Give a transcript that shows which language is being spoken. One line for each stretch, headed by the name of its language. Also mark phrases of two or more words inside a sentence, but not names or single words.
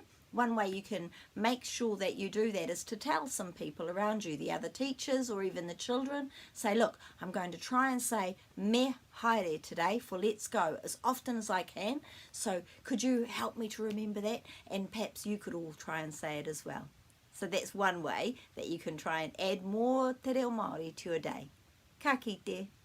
English: One way you can make sure that you do that is to tell some people around you, the other teachers or even the children, say, look, I'm going to try and say
Māori: me haere
English: today for let's go as often as I can. So could you help me to remember that? And perhaps you could all try and say it as well. So that's one way that you can try and add more
Māori: te reo Māori
English: to your day.
Māori: Ka kite.